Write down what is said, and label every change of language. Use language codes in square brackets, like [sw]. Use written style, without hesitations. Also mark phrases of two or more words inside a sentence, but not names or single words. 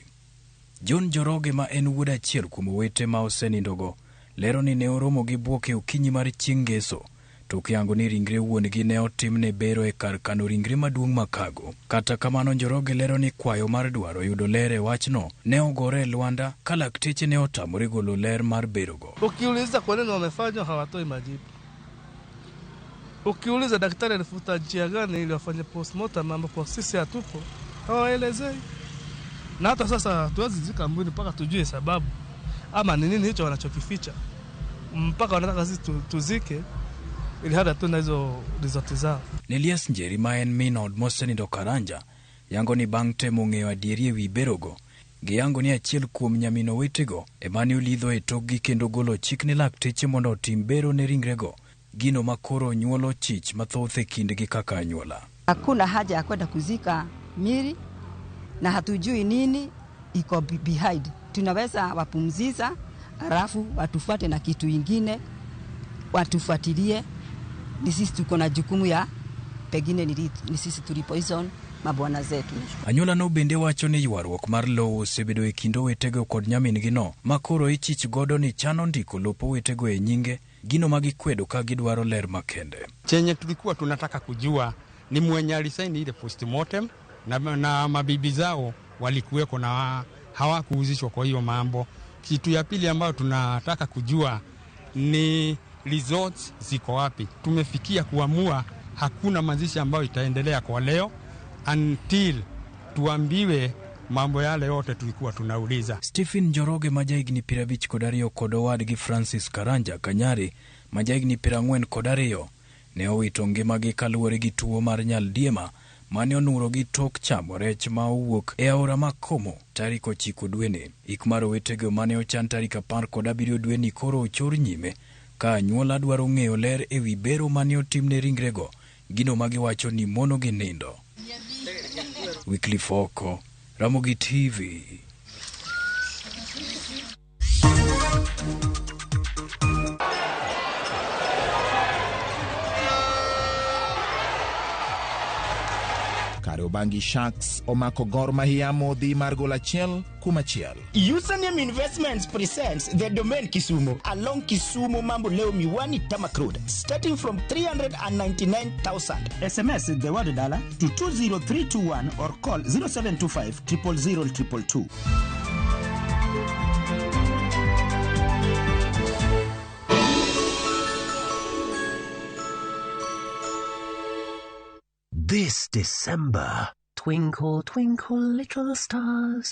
[luo] John Joroge ma en wuod achiel kuom wete ma osenindogo lero ni ne oromo gi buok e okinyi mar chieng' ngeso tok yango ni ringre wuongi ne otimne bero e kar kano ringre maduong' Makago. Kata kamano, Joroge lero ni kwayo mar dwaro yudo ler e wachno ne ogore e lwanda ka lakteche ne otamore golo ler mar berogo. [sw] Ukiuliza kwa nini wamefanya hawatoi majibu. Ukiuliza daktari alifuta njia gani ili wafanye postmortem ambapo sisi hatupo, hawaelezei. Na hata sasa hatuwezi zika mwili mpaka tujue sababu ama ni nini hicho wanachokificha. Mpaka wanataka sisi tuzike ili hata tuna hizo result zao. [luo] Nelias Njeri ma en minod mosenindo Karanja yango ni bang' temo ng'eyo adieri e wi berogo gi yango ni achiel kuom nyamino wetego emane olidho e tokgi kendo golo chik ne lakteche mondo otim bero ne ringrego, gino makoro nyuolo chich mathoth e kindgi kaka anyuola. [sw] Hakuna haja ya kwenda kuzika miri na hatujui nini iko behind. Tunaweza wapumzisha alafu watufuate na kitu ingine, watufuatilie. Ni sisi tuko na jukumu ya pengine ni sisi tulipoison mabwana zetu. [luo] Anyuola no bende wacho ni ywaruok mar lowo osebedo e kind owetego kod nyamin-gi no, makoro ichich godo ni chano ndiko lopo owetego e nyinge, gino magikwedo ka gidwaro ler makende. [sw] Chenye tulikuwa tunataka kujua ni mwenye alisaini ile postmortem na mabibi zao walikuweko na hawakuhusishwa kwa hiyo mambo. Kitu ya pili ambayo tunataka kujua ni results ziko wapi. Tumefikia kuamua hakuna mazishi ambayo itaendelea kwa leo until tuambiwe mambo yale yote tulikuwa tunauliza. [luo] Stephen Njoroge majaigni pirabich kodario kodowadgi Francis Karanja Kanyari majaigni pirang'wen kodario ne owito ngimagi kaluwore gi tuo mar nyaldiema mane onuro gi tok chamo rech ma owuok e aora ma Komo tarik 9 dweni. Ik mar owetego mane ochan tarik 17 dweni koro ochor nyime ka anyuola dwaro ng'eyo ler e wi bero mane otimne ringrego, gino magiwacho ni mono gi nindo. Wycliffe Oko, Ramogi TV. Kariobangi Sharks omako Gor Mahia modhi mar gol achiel kuom achiel. [en] Username Investments presents the domain Kisumu along Kisumu Mambo Leo Miwani Tamak Road starting from 399,000. SMS the word dollar to 20321 or call 0725 000 222. This December, twinkle, twinkle, little stars.